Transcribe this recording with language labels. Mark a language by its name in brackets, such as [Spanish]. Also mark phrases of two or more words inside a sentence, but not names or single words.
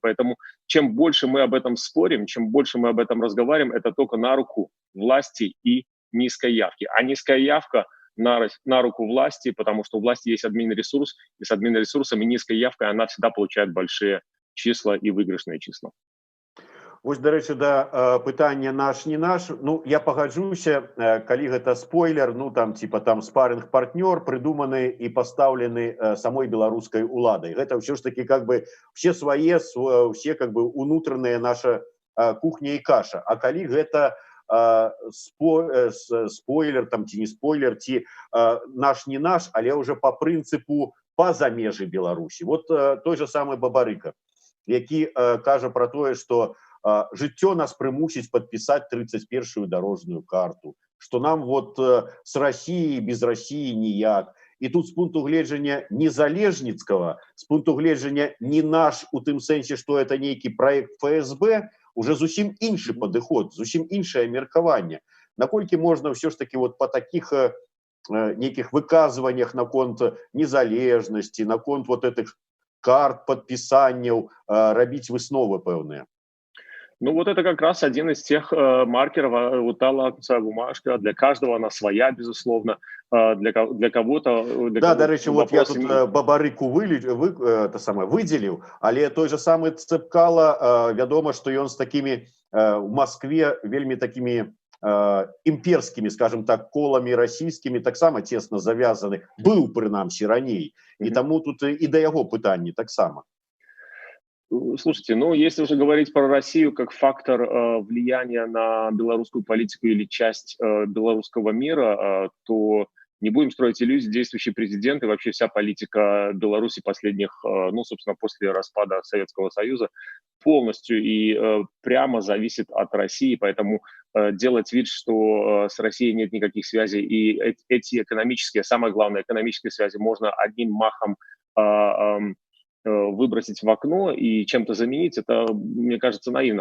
[Russian] Поэтому чем больше мы об этом спорим, чем больше мы об этом разговариваем, это только на руку власти и низкой явки. А низкая явка на руку власти, потому что у власти есть админ-ресурс, и с админ-ресурсом и низкой явкой она всегда получает большие числа и выигрышные числа. [Belarusian] Вось, дарэчы, да пытання наш не наш. Ну, я пагаджуся, калі гэта спойлер, ну там типа там спарринг-партнёр, прыдуманы і пастаўлены самой беларускай уладай. Гэта ўсё ж таки [Russian] как бы все как бы [Belarusian] унутраная наша кухня і каша. А калі гэта спойлер там ці не спойлер, ці наш не наш, але уже по прынцыпу па-за межы Беларусі. [Russian] Вот той же самый Бабарыка. [Belarusian] які кажа про тое, што жыццё нас прымусіць падпісаць 31-ю дарожную карту, што нам [Russian] вот с Россией без России [Belarusian] ніяк. І тут з пункту гледжання незалежніцкага, з пункту гледжання не наш у тым сэнсе, што это нейкі проект ФСБ, уже зусім іншы падыход, зусім іншае меркаванне. Наколькі можна ўсё ж таки вот по таких нейкіх выказваннях наконт незалежнасці, наконт [Russian] вот этих [Belarusian] карт подпісанняў рабіць высновы пэўныя? [Russian] Ну вот это как раз один из тех маркеров, вот та лакмусовая бумажка, для каждого она своя, безусловно, для кого-то... Да, [Ukrainian] до речі, [Russian] вот я тут Бабарыку выделил, [Belarusian] але [Russian] той же самый Цепкало, [Belarusian] вядома, [Russian] что он с такими в Москве [Belarusian] вельми такими імперскімі, [Russian] скажем так, [Belarusian] колами расійскімі таксама [Russian] тесно завязаны, [Belarusian] быў прынамсі раней, і таму тут і да яго пытанні таксама. [Russian] Слушайте, ну если уже говорить про Россию как фактор влияния на белорусскую политику или часть белорусского мира, то не будем строить иллюзий, действующий президент и вообще вся политика Беларуси последних, ну, собственно, после распада Советского Союза полностью и прямо зависит от России, поэтому делать вид, что с Россией нет никаких связей, и эти экономические, самое главное, экономические связи можно одним махом выбросить в окно и чем-то заменить, это, мне кажется, наивно.